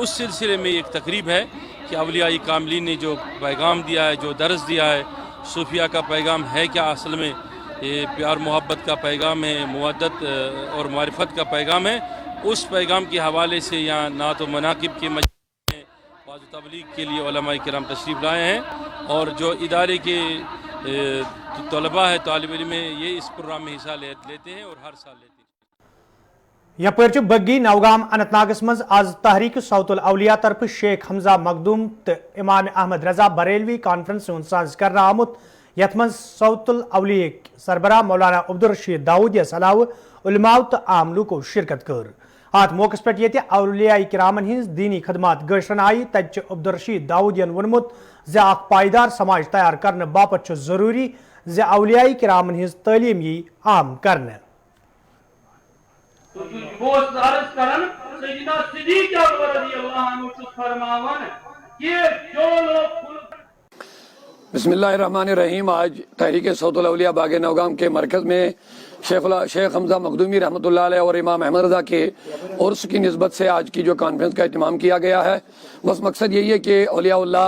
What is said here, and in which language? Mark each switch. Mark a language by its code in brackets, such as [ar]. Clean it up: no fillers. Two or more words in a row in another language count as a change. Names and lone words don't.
[ur] اس سلسلے میں ایک تقریب ہے کہ اولیاء کاملین نے جو پیغام دیا ہے جو درس دیا ہے صوفیہ کا پیغام ہے کیا اصل میں یہ پیار محبت کا پیغام ہے مودت اور معرفت کا پیغام ہے. اس پیغام کے حوالے سے یہاں نعت و مناقب کے مجلس میں واعظ و تبلیغ کے لیے علماء کرام تشریف لائے ہیں اور جو ادارے کے طلباء ہے طالب علم یہ اس پروگرام میں حصہ لیتے ہیں اور ہر سال لیتے ہیں. [ks] یپر بگی نوگام اننت ناگس مز آز تحریک صوت الاولیاء طرف شیخ حمزہ مخدوم تو امام احمد رضا بریلوی کانفرنس ہند سانز کرنا آمت یت من صوت الاولیاء سربراہ مولانا عبدالرشید داؤدیس علاوہ علماء تو عام لوکو شرکت کر ات موقع پہ یہ اولیاء کرامن ہز دینی خدمات گشرن آئی تت عبدالرشید داؤدین ونمت زِ اخ پائیدار سماج تیار کرنے باپت ضروری زِ اولیاء کرامن ہز تعلیم یی عام کرنے [ar] بسم اللہ الرحمن الرحیم. [ur] آج تحریک صوت الاولیاء باغ نوگام کے مرکز میں شیخ حمزہ مخدومی [ar] رحمۃ اللہ علیہ [ur] اور امام احمد رضا کے عرس کی نسبت سے آج کی جو کانفرنس کا اہتمام کیا گیا ہے، بس مقصد یہی ہے کہ اولیاء اللہ